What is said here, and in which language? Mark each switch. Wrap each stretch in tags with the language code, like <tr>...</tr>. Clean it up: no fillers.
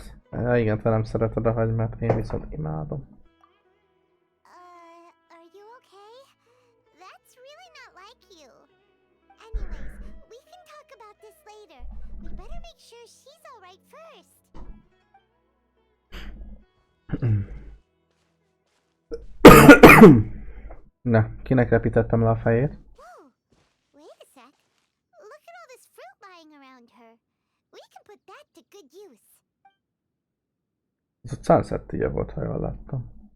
<hu>Ja, igen, te nem szereted a hagymát, én viszont imádom.</hu> <en>Are you okay? That's really not like you. Anyways, we can talk about this later. We'd better make sure she's alright first.</en> <hu>Na, kinek repítettem le a fejét?</hu> <en>Whoa, wait a sec. Look at all this fruit lying around her. We can put that to good use.</en> <hu>Ez a Sunset Tea volt, ha jól láttam.</hu>